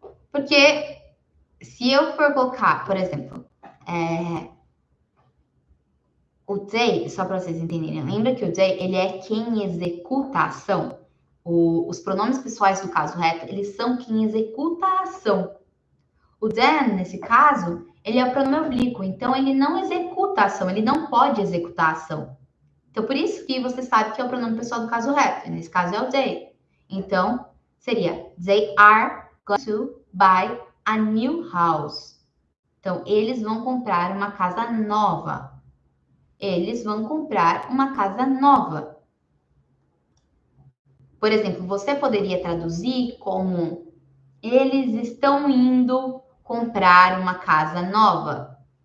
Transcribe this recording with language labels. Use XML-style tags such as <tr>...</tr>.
<pt>Porque se eu for colocar, por exemplo, o they, só para vocês entenderem, lembra que o they, ele é quem executa a ação. Os pronomes pessoais do caso reto, eles são quem executa a ação. O then, nesse caso, ele é o pronome oblíquo, então ele não executa a ação, ele não pode executar a ação. Então, por isso que você sabe que é o pronome pessoal do caso reto. Nesse caso, é o they.</pt> <en>Então, seria they are going to buy a new house.</en> <pt>Então, eles vão comprar uma casa nova. Eles vão comprar uma casa nova. Por exemplo, você poderia traduzir como eles estão indo comprar uma casa nova.</pt>